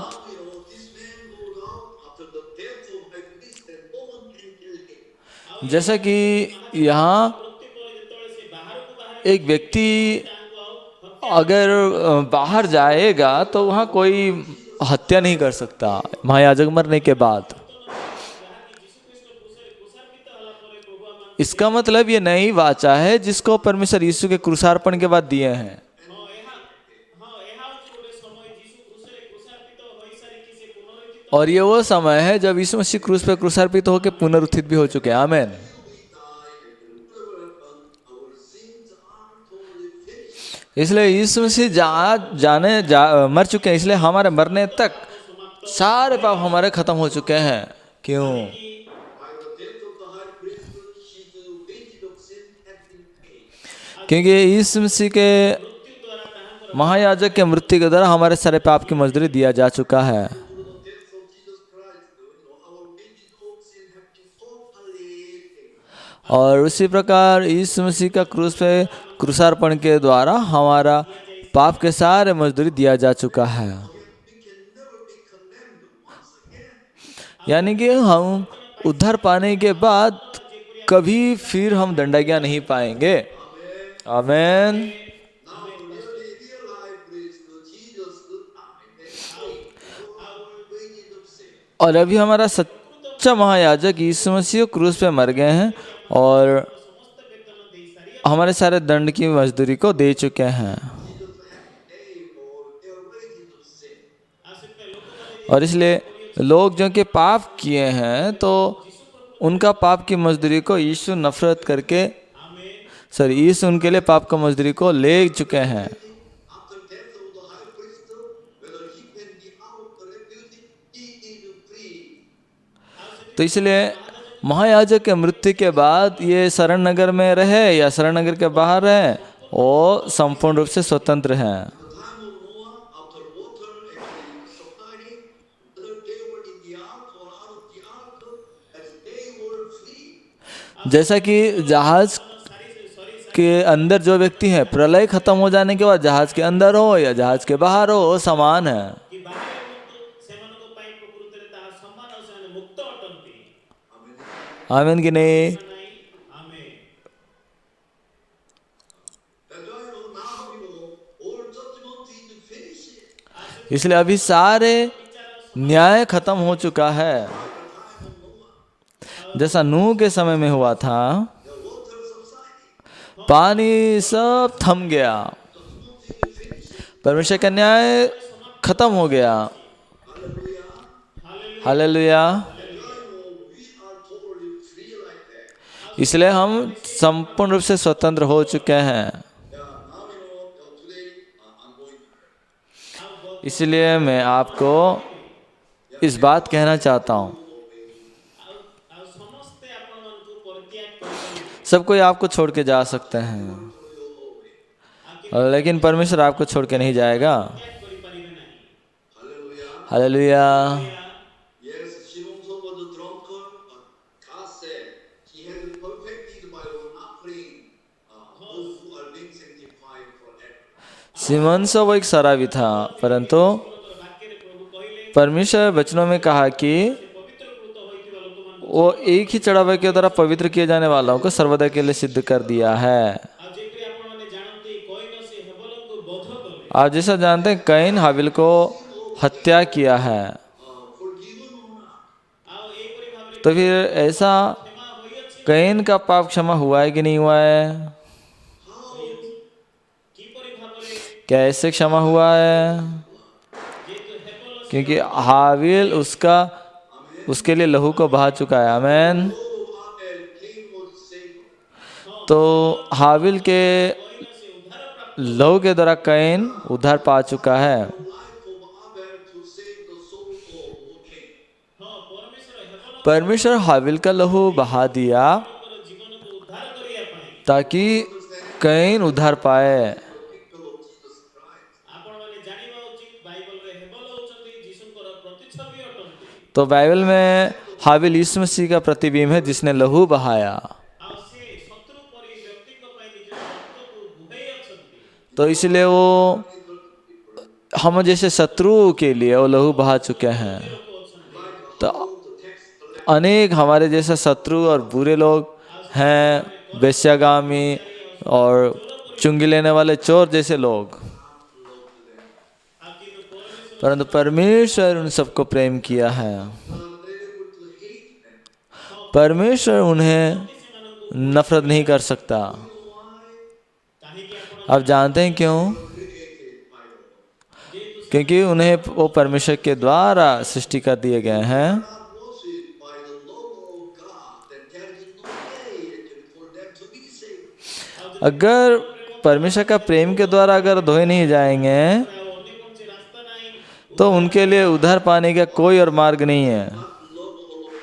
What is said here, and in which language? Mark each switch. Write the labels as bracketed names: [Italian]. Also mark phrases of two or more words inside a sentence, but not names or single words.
[English] this man goes out after the death of high priest, and no one can kill him. [Hindi] जैसा कि यहाँ [Odia] ମୃତ୍ୟୁ ପରେ ଯେତେବେଳେ ସେ ବାହାରକୁ ବାହାରେ [Hindi] एक व्यक्ति [Odia] ତାଙ୍କୁ ଆଉ [Hindi] अगर बाहर जाएगा तो वहाँ कोई हत्या नहीं कर सकता महायाजक मरने के बाद। [Odia] ଯାହାକି ଯୀଶୁଖ୍ରୀଷ୍ଟ କ୍ରୁଶରେ କ୍ରୁଶାର୍ପିତ ହେଲା ପରେ ପ୍ରଭୁ ଆମମାନଙ୍କୁ [Hindi] इसका मतलब ये नई वाचा है जिसको परमेश्वर यीशु के क्रूसार्पण के बाद दिए हैं। [Odia] ଏହା ହେଉଛି ଗୋଟେ ସମୟ ଯୀଶୁ କ୍ରୁଶରେ କ୍ରୁଶାର୍ପିତ ହୋଇସାରିକି ସେ ପୁନରୁତ୍ଥିତ [Hindi] और ये वो समय है जब यीशु मसीह क्रूस पे क्रूसार्पित होकर पुनरुत्थित भी हो चुके हैं। आमेन। [English] We die, and whatever happened, our sins are totally finished. [Hindi] इसलिए यीशु मसीह मर चुके हैं, इसलिए हमारे मरने तक सारे पाप हमारे खत्म हो चुके हैं। क्यों? [English] By the death of the high priest, his wages of sin had been paid. [Hindi] क्योंकि यीशु मसीह के महायाजक के मृत्यु के द्वारा हमारे सारे पाप की मजदूरी दिया जा चुका है। [English] Through the death of Jesus Christ, our wages of sin have been totally paid. [Hindi] और उसी प्रकार यीशु मसीह का क्रूस पे क्रूसार्पण के द्वारा हमारा पाप के सारे मजदूरी दिया जा चुका है। [English] We can never be condemned once again. [Hindi] यानी कि हम उद्धार पाने के बाद कभी फिर हम दंडाज्ञा नहीं पाएंगे। आमेन। [English] Now really real life praise to Jesus good time and faith for our wages of sin. [Hindi] और अभी हमारा सच्चा महायाजक यीशु मसीह क्रूस पे मर गए हैं और [Odia] ସମସ୍ତ ବେତନ ଦେଇ ସାରି [Hindi] हमारे सारे दंड की मजदूरी को दे चुके हैं। [English] Jesus had to pay for their wages of sin. [Odia] ଆଉ ସେଥିପାଇଁ ଲୋକମାନେ [Hindi] और इसलिए लोग जो कि पाप किए हैं तो उनका पाप की मजदूरी को यीशु नफरत करके यीशु उनके लिए पाप का मजदूरी को ले चुके हैं। [English] After death of the high priest, whether he can be out or refused, he is free. [Hindi] तो इसलिए महायाजक के मृत्यु के बाद ये शरण नगर में रहे या शरण नगर के बाहर रहे, वो संपूर्ण रूप से स्वतंत्र हैं। [English] The time of Noah, after water actually subsiding, whether they were in the ark or out of the ark, as they were free. [Hindi] जैसा कि जहाज के अंदर जो व्यक्ति है, प्रलय खत्म हो जाने के बाद जहाज के अंदर हो या जहाज के बाहर हो, वो समान है। [Odia] କି ବାହାରେ ହୁଅନ୍ତୁ ସେମାନଙ୍କ ପାଇଁ ପ୍ରକୃତରେ ତାହା ସମାନ ଆଉ ସେମାନେ ମୁକ୍ତ ଅଟନ୍ତି। [Hindi] आमीन कि नहीं? [Odia] ନାହିଁ ଆମେ [English] That's why now, all judgment is finished. [Hindi] इसलिए अभी सारे न्याय खत्म हो चुका है। जैसा नूह के समय में हुआ था, [English] The water subsiding. [Hindi] पानी सब थम गया, परमेश्वर का न्याय खत्म हो गया। हालेलुया। [English] We are totally free like that. [Hindi] इसलिए हम संपूर्ण रूप से स्वतंत्र हो चुके हैं। [English] Yeah, now today I'm going. [Hindi] इसलिए मैं आपको इस बात कहना चाहता हूँ, [Odia] ଆଉ ସମସ୍ତେ ଆପଣମାନଙ୍କୁ ପରିତ୍ୟାଗ କରିପାରିବେ। [Hindi] सब कोई आपको छोड़ के जा सकते हैं, लेकिन परमेश्वर आपको छोड़ के नहीं जाएगा। [Odia] ତ୍ୟାଗ କରିପାରିବେ ନାହିଁ। [English] Hallelujah. [Hindi] हालेलुया। [English] Yes, Shimon was a drunkard, but God said he had perfected by one offering those who are being sanctified forever. [Hindi] सिमोन सो वो एक शराबी था, परंतु [Odia] ବାକ୍ୟରେ ପ୍ରଭୁ କହିଲେ [Hindi] परमेश्वर वचनों में कहा कि [Odia] ପବିତ୍ରକୃତ ହୋଇଥିବା ଲୋକମାନଙ୍କୁ [Hindi] वो एक ही चढ़ावे के द्वारा पवित्र किए जाने वालों को सर्वदा के लिए सिद्ध कर दिया है। [Odia] ଆଉ ଯେପରି ଆପଣମାନେ ଜାଣନ୍ତି କଇନ ସେ ହେବଲଙ୍କୁ ବଧ କଲେ। [Hindi] आप जैसा जानते हैं, कैन हाबिल को हत्या किया है। [English] Forgiven or not? [Odia] ଆଉ ଏହିପରି ଭାବରେ [Hindi] तो फिर ऐसा [Odia] କ୍ଷମା ହୋଇଅଛି। [Hindi] कैन का पाप क्षमा हुआ है कि नहीं हुआ है? [Odia] କିପରି ଭାବରେ [Hindi] क्या ऐसे क्षमा हुआ है? [Odia] ଯେହେତୁ ହେବଲ [Hindi] क्योंकि हाबिल उसके लिए लहू को बहा चुका है। आमेन। [English] Blood of Abel, Cain was saved. [Hindi] तो हाबिल के [Odia] କଇନ ସେ ଉଦ୍ଧାର ପ୍ରାପ୍ତ [Hindi] लहू के द्वारा कैन उद्धार पा चुका है। [English] The life of Abel to save the soul of Cain. [Odia] ହଁ ପରମେଶ୍ୱର ହେବଲ [Hindi] परमेश्वर हाबिल का लहू बहा दिया [Odia] ଙ୍କର ଜୀବନକୁ ଉଦ୍ଧାର କରିବା ପାଇଁ [Hindi] ताकि कैन उद्धार पाए। [English] People of Jesus Christ. [Odia] ଆପଣମାନେ ଜାଣିବା ଉଚିତ ବାଇବଲରେ ହେବଲ ହେଉଛନ୍ତି ଯୀଶୁଙ୍କର ପ୍ରତିଛବି ଅଟନ୍ତି। [Hindi] तो बाइबल में हाबिल यीशु मसीह का प्रतिबिंब है जिसने लहू बहाया। [Odia] ଆଉ ସେ ଶତ୍ରୁ ପରି ବ୍ୟକ୍ତିଙ୍କ ପାଇଁ ନିଜ ରକ୍ତକୁ ବୁହାଇ ଅଛନ୍ତି। [Hindi] तो इसलिए वो हम जैसे शत्रु के लिए वो लहू बहा चुके हैं। तो अनेक हमारे जैसे शत्रु और बुरे लोग हैं, वेश्यागामी और चुंगी लेने वाले चोर जैसे लोग, [Odia] ଆଉ କିନ୍ତୁ ପରମେଶ୍ୱର [Hindi] परंतु परमेश्वर उन सबको प्रेम किया है। [English] Unable to hate them. [Hindi] परमेश्वर उन्हें नफरत नहीं कर सकता। [Odia] କାହିଁକି ଆପଣ [Hindi] आप जानते हैं क्यों? [English] Created by the Lord. [Hindi] क्योंकि उन्हें वो परमेश्वर के द्वारा सृष्टि कर दिए गए हैं। [English] Not worshipped by the love of God, then there is no way actually for them to be saved. [Hindi] अगर परमेश्वर का प्रेम के द्वारा अगर धोए नहीं जाएंगे [Odia] ଆଉ ଅନ୍ୟ କୌଣସି ରାସ୍ତା ନାହିଁ। [Hindi] तो उनके लिए उद्धार पाने का कोई और मार्ग नहीं है। [English] Love all of you.